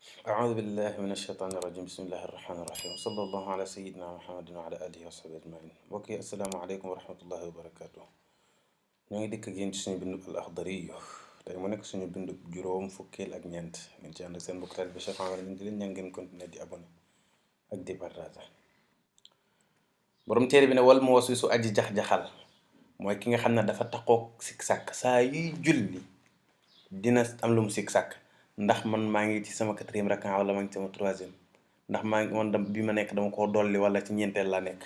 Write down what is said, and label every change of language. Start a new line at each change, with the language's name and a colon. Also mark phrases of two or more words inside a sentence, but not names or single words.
Arabic: أعوذ بالله من الشيطان الرجيم بسم الله الرحمن الرحيم وصلى الله على سيدنا محمد وعلى آله وصحبه أجمعين
Wolof: mbokk yi
Arabic: السلام عليكم ورحمة الله وبركاته.
Wolof: ñoo ngi dikk ak yéen ci suñu bindub al axdariyu tey mu nekk suñu bindub juróom fukkeel ak ñeent ngeen ci ànd ak seen mbokk taalibe Cheikh Ahmad min di leen ñaan ngeen continuer di abonné ak di partage. borom téere bi ne
Arabic: والموسوس
Wolof: aji jax-jaxal mooy ki nga xam ne dafa taxoog sikk sàkk saa yuy julli dina am lu mu sikk sàkk ndax man maa ngi ci sama 4e rakka wala maa ngi ci sama 3e ndax maa ngi man bi ma nekk dama koo dolli wala ci ñeenteel laa nekk.